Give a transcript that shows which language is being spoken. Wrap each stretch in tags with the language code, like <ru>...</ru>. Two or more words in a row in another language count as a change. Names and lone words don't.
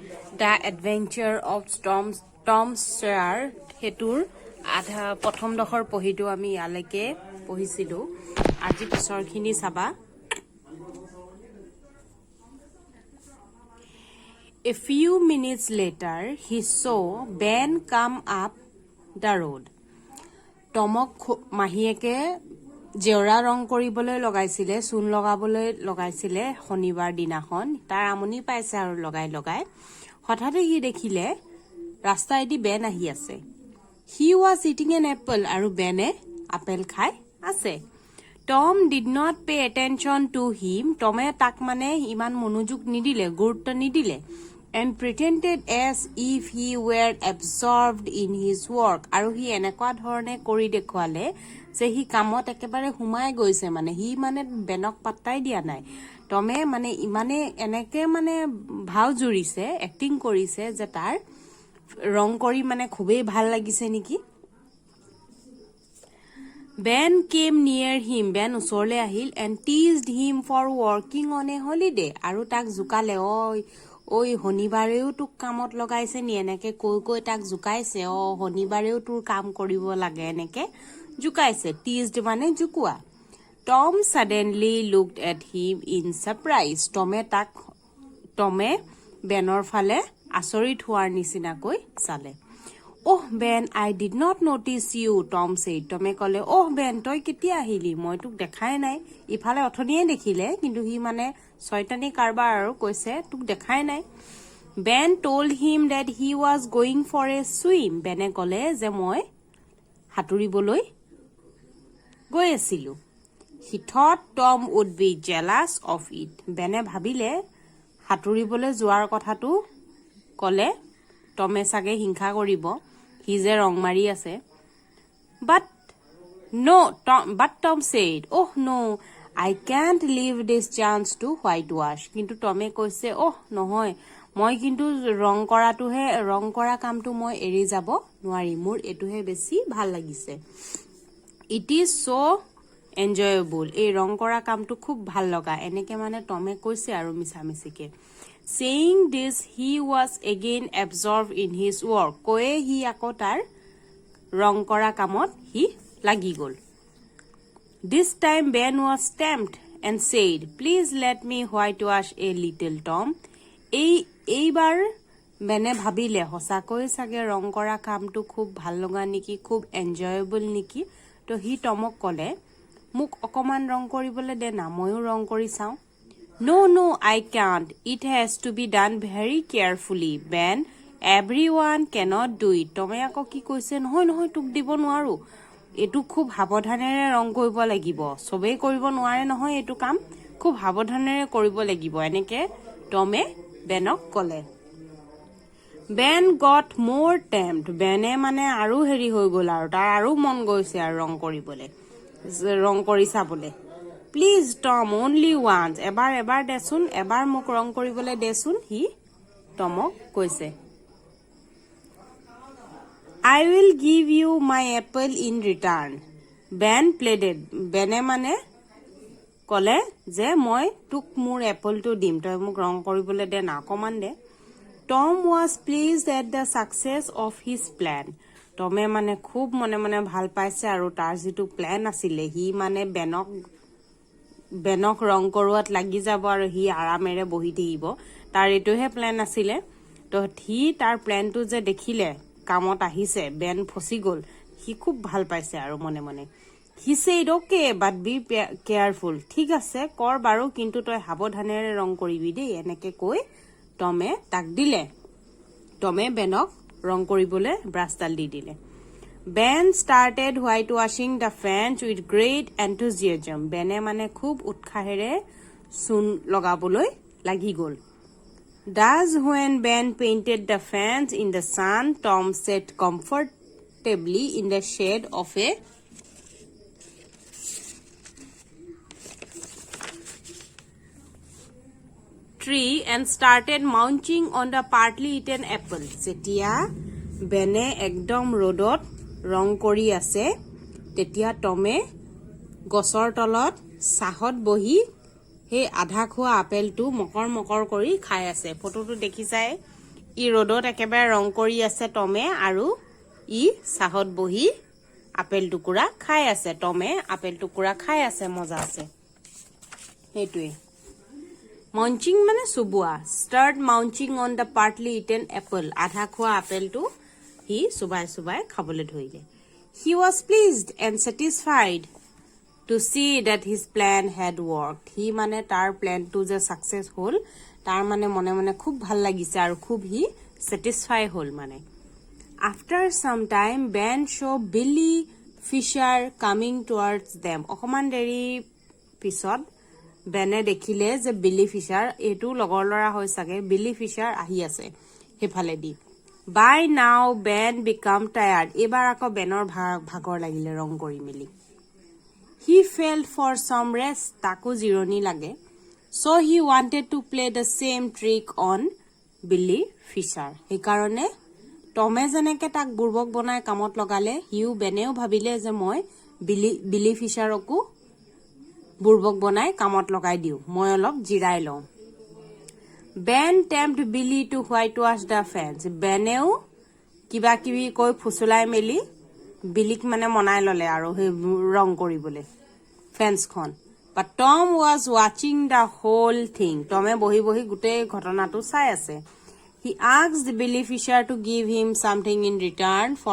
<as>দ্য এডভেঞ্চাৰ অফ টম ছয়াৰ হেতুৰ আধা প্ৰথম দশৰ পঢ়িটো আমি ইয়ালৈকে পঢ়িছিলোঁ আজি পিছৰখিনি চাবা</as> <en>A few minutes later he saw Ben come up the road</en> <as>টমক মাহীয়েকে জেওৰা ৰং কৰিবলৈ লগাইছিলে চূণ লগাবলৈ লগাইছিলে শনিবাৰ দিনাখন তাৰ আমনি পাইছে আৰু লগাই হঠাতে সি দেখিলে ৰাস্তাইদি বেন আহি আছে</as> <en>he was eating an apple</en> <as>আৰু বেনে আপেল খাই আছে</as> <en>Tom did not pay attention to him</en> <as>টমে তাক মানে ইমান মনোযোগ নিদিলে গুৰুত্ব নিদিলে</as> <en>and pretended as if he were absorbed in his work</en> <as>আৰু হি এনেকুৱা ধৰণে কৰি দেখুৱালে যে হি কামত একেবাৰে হুমাই গৈছে মানে হি মানে বেনক পাত্তাই দিয়া নাই টমে মানে ইমানে এনেকে মানে ভাও জুৰিছে এক্টিং কৰিছে যে তাৰ ৰং কৰি মানে খুবেই ভাল লাগিছে নেকি</as> <en>Ben came near him</en> <as>Ben ওচৰলে আহিল</as> <en>and teased him for working on a holiday</en> <as>আৰু তাক জুকালে ঐ শনিবাৰেও তোক কামত লগাইছে নি এনেকে কৈ তাক জুকাইছে শনিবাৰেও তোৰ কাম কৰিব লাগে এনেকে জুকাইছে টিজড মানে জুকুৱা</as> <en>Tom suddenly looked at him in surprise</en> <as>টমে বেনৰ ফালে আচৰিত হোৱাৰ নিচিনাকৈ চালে Ben I</as> <en>did not notice you Tom said</en> <as>টমে ক'লে Ben তই কেতিয়া আহিলি মই তোক দেখাই নাই ইফালে অথনিয়ে দেখিলে কিন্তু হি মানে ছয়তানি কাৰবাৰ আৰু কৈছে তোক দেখাই নাই</as> <en>Ben told him that he was going for a swim</en> <as>বেনে ক'লে যে মই হাতুৰিবলৈ গৈ আছিলো</as> <en>He thought Tom would be jealous of it</en> <as>বেনে ভাবিলে হাতুৰিবলৈ যোৱাৰ কথাটো ক'লে টমে চাগে হিংসা কৰিব হি যে ৰং মাৰি আছে But</as> <en>Tom said no I can't leave this chance to whitewash</en> <as>কিন্তু টমে কৈছে নহয় মই কিন্তু ৰং কৰা কামটো মই এৰি যাব নোৱাৰি মোৰ এটোহে বেছি ভাল লাগিছে</as> <en>It is so enjoyable</en> <as>এই ৰং কৰা কামটো খুব ভাল লগা এনেকে মানে টমে কৈছে আৰু মিছামিছিকে</as> <en>Saying this he was again absorbed in his work</en> <as>কৈয়ে হি আকৌ তাৰ ৰং কৰা কামত হি লাগি গ'ল</as> <en>This time Ben was tempted and said, Please let me whitewash a little Tom.</en> <as>এইবাৰ বেনে ভাবিলে সঁচাকৈ চাগে ৰং কৰা কামটো খুব ভাল লগা নেকি খুব এনজয়েবল নেকি তো হি টমক ক'লে মোক অকমান ৰং কৰিবলৈ দে না ময়ো ৰং কৰি চাওঁ</as> <en>No, I can't. It has to be done very carefully. Ben, everyone cannot do it.</en> <as>টমে আকৌ কি কৈছে নহয় তোক দিব নোৱাৰো এটো খুব সাৱধানেৰে ৰং কৰিব লাগিব সবেই কৰিব নোৱাৰে নহয় এটো কাম খুব সাৱধানেৰে কৰিব লাগিব এনেকে টমে বেনক ক'লে</as> <en>Ben got more tempted</en> <as>বেনে মানে আৰু হেৰি হৈ গ'ল আৰু তাৰ আৰু মন গৈছে আৰু ৰং কৰি চাবলে</as> <en>Please Tom only once</en> <as>এবাৰ দেচোন এবাৰ মোক ৰং কৰিবলৈ দেচোন হি টমক কৈছে</as> <en>I will give you my apple in return. Ben pleaded.</en> <as>বেনে মানে ক'লে যে মই তোক মোৰ এপলটো দিম তই মোক ৰং কৰিবলৈ দে না অকমান দে</as> <en>Tom was pleased at the success of his plan.</en> <as>টমে মানে খুব মনে ভাল পাইছে আৰু তাৰ যিটো প্ল্যান আছিলে হি মানে বেনক ৰং কৰোৱাত লাগি যাব আৰু হি আৰামেৰে বহি থাকিব তাৰ এটোহে প্ল্যান আছিলে তো হি তাৰ প্ল্যানটো যে দেখিলে কামত আহিছে বেন ফসি গ'ল হি খুব ভাল পাইছে আৰু মনে</as> <en>He said okay but be</en> <as>careful ঠিক আছে কৰ বাৰু কিন্তু তই সাৱধানেৰে ৰং কৰিবি দেই এনেকে কৈ টমে তাক দিলে টমে বেনক ৰং কৰিবলৈ ব্ৰাছডাল দি দিলে</as> <en>Ben started whitewashing the fence with great enthusiasm</en> <as>বেনে মানে খুব উৎসাহেৰে চূণ লগাবলৈ লাগি গ'ল</as> <en>Thus, when Ben painted the fence in the sun, Tom sat comfortably in the shade of a tree and started munching on the partly eaten apple.</en> <as>যেতিয়া বেনে একদম ৰ'দত ৰং কৰি আছে তেতিয়া টমে গছৰ তলত ছাহত বহি সেই আধা খোৱা আপেলটো মকৰ কৰি খাই আছে ফটোটো দেখিছাই ই ৰ'দত একেবাৰে ৰং কৰি আছে টমে আৰু ই চাহত বহি আপেল টুকুৰা খাই আছে টমে আপেল টুকুৰা খাই আছে মজা আছে সেইটোৱে মাউঞ্চিং মানে চুবোৱা</as> <en>start munching on the partly eaten apple</en> <as>আধা খোৱা আপেলটো হি চুবাই চুবাই খাবলৈ</as> <en>ধৰিলে he was pleased and satisfied to see that his plan had worked he</en> <as>মানে তাৰ প্ল্যানটো যে সাকসেস হ'ল তাৰ মানে মনে মনে খুব ভাল লাগিছে আৰু খুব হি স্যাটিসফাই হ'ল মানে</as> <en>after some time Ben saw Billy Fisher coming towards them</en> <as>অকমান দেৰি পিছত বেনে দেখিলে যে বিলি ফিচাৰ এটো লগৰ লৰা হৈ সাগে বিলি ফিচাৰ আহি আছে হেফালে দি</as> <en>by now Ben become tired</en> <as>এবাৰ আকৌ বেনৰ ভাগৰ লাগিলে ৰং কৰি মিলি</as> <en>He felt for some rest,</en> <as>তাকো জিৰণি লাগে.</as> <en>So he wanted to play the same trick on Billy Fisher.</en> <as>সেইকাৰণে টমে যেনেকে তাক বুৰ্বক বনাই কামত লগালে হিউ বেনেও ভাবিলে যে মই বিলি ফিচাৰকো বুৰ্বক বনাই কামত লগাই দিও মই অলপ জিৰাই লওঁ</as> <en>Ben tempted Billy to whitewash the fence.</en> <as>বেনেও কিবা কিবি কৈ ফুসুলাই মেলি বিলিক মানে মনাই ললে আৰু হে ৰং কৰিবলৈ ফেন্সখন</as> <en>but Tom was watching the whole thing</en> <as>টমে বহি বহি গুটে ঘটনাটো চাই আছে</as> <en>he asked Billy Fisher to give him something in return for</en>